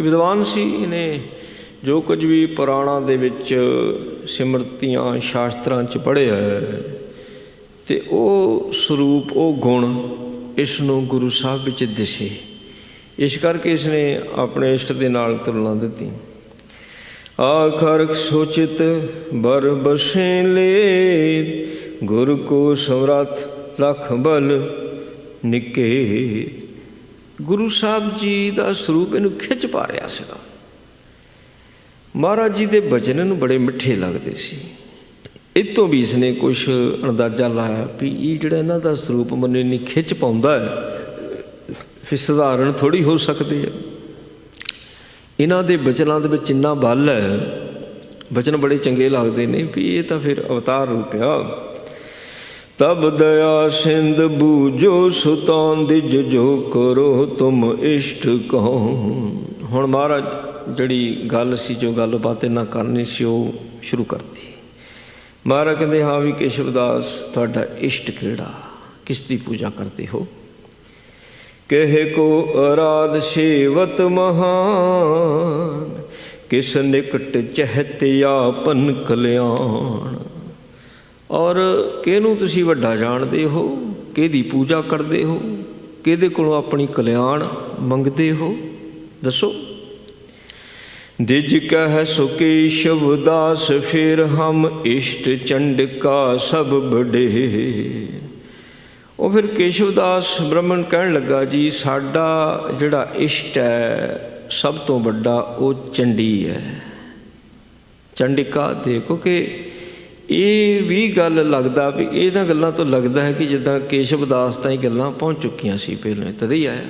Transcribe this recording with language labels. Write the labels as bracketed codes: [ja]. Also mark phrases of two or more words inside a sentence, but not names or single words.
[pa] ਵਿਦਵਾਨ ਸੀ, ਇਹਨੇ ਜੋ ਕੁਝ ਵੀ ਪੁਰਾਣਾਂ ਦੇ ਵਿੱਚ ਸਿਮਰਤੀਆਂ ਸ਼ਾਸਤਰਾਂ 'ਚ ਪੜ੍ਹਿਆ ਅਤੇ ਉਹ ਸਰੂਪ, ਉਹ ਗੁਣ ਇਸ ਨੂੰ ਗੁਰੂ ਸਾਹਿਬ ਵਿੱਚ ਦਿਸੇ। ਇਸ ਕਰਕੇ ਇਸ ਨੇ ਆਪਣੇ ਇਸ਼ਟ ਦੇ ਨਾਲ ਤੁਲਨਾ ਦਿੱਤੀ। [bra] आखर सोचित बर बसे लेत, गुर को समरथ लख बल निकेत। [pa] ਗੁਰੂ ਸਾਹਿਬ ਜੀ ਕਾ ਸਰੂਪ ਇਹਨੂੰ ਖਿੱਚ ਪਾ ਰਿਹਾ ਸੀਗਾ। ਮਹਾਰਾਜ ਜੀ ਦੇ ਬਚਨ ਨੂੰ ਬੜੇ ਮਿੱਠੇ ਲੱਗਦੇ ਸੀ। ਇਹ ਤੋਂ ਵੀ ਇਸਨੇ ਕੁਛ ਅੰਦਾਜ਼ਾ ਲਾਇਆ ਵੀ ਇਹ ਜਿਹੜਾ ਇਹਨਾਂ ਦਾ ਸਰੂਪ ਮੈਨੂੰ ਇੰਨੀ ਖਿੱਚ ਪਾਉਂਦਾ ਹੈ, ਫਿਰ ਸਧਾਰਨ ਥੋੜ੍ਹੀ ਹੋ ਸਕਦੇ ਆ। ਇਹਨਾਂ ਦੇ ਬਚਨਾਂ ਦੇ ਵਿੱਚ ਇੰਨਾ ਬਲ ਹੈ, ਬਚਨ ਬੜੇ ਚੰਗੇ ਲੱਗਦੇ ਨੇ ਵੀ ਇਹ ਤਾਂ ਫਿਰ ਅਵਤਾਰ ਰੂਪ ਆ। [bra] तब दया सिंध बूझो सुतान दिज जो करो तुम इष्ट कौन। [pa] ਹੁਣ ਮਹਾਰਾਜ ਜਿਹੜੀ ਗੱਲ ਸੀ ਜੋ ਗੱਲਬਾਤ ਇਨ੍ਹਾਂ ਕਰਨੀ ਸੀ ਵੋ ਸ਼ੁਰੂ ਕਰਤੀ। ਮਹਾਰਾਜ ਕਹਿਤੇ ਹਾਂ ਭੀ ਕੇਸ਼ਵਦਾਸ ਤੁਹਾਡਾ ਇਸ਼ਟ ਕਿਹੜਾ, ਕਿਸ ਦੀ ਪੂਜਾ ਕਰਤੇ ਹੋ। [bra] कहे को अराध सेवत महान, किस निकट चहत आपन कल्याण। [pa] ਔਰ ਕਿਹਨੂੰ ਤੁਸੀਂ ਵੱਡਾ ਜਾਣਦੇ ਹੋ, ਕਿਹਦੀ ਪੂਜਾ ਕਰਦੇ ਹੋ, ਕਿਹਦੇ ਕੋਲੋਂ ਅਪਨੀ ਕਲਿਆਣ ਮੰਗਦੇ ਹੋ, ਦੱਸੋ। [bra] दिज कह सो केशव दास फिर हम इष्ट चंडिका सब बड़े। [pa] ਉਹ ਫਿਰ ਕੇਸ਼ਵਦਾਸ ਬ੍ਰਾਹਮਣ ਕਹਿਣ ਲੱਗਾ ਜੀ ਸਾਡਾ ਜਿਹੜਾ ਇਸ਼ਟ ਹੈ ਸਭ ਤੋਂ ਵੱਡਾ ਉਹ ਚੰਡੀ ਹੈ, ਚੰਡਿਕਾ ਦੇ। ਕਿਉਂਕਿ ਇਹ ਵੀ ਗੱਲ ਲੱਗਦਾ ਵੀ ਇਹਨਾਂ ਗੱਲਾਂ ਤੋਂ ਲੱਗਦਾ ਹੈ ਕਿ ਜਿੱਦਾਂ ਕੇਸ਼ਵਦਾਸ ਤਾਂ ਹੀ ਗੱਲਾਂ ਪਹੁੰਚ ਚੁੱਕੀਆਂ ਸੀ ਪਹਿਲਾਂ, ਤਦ ਹੀ ਆਇਆ।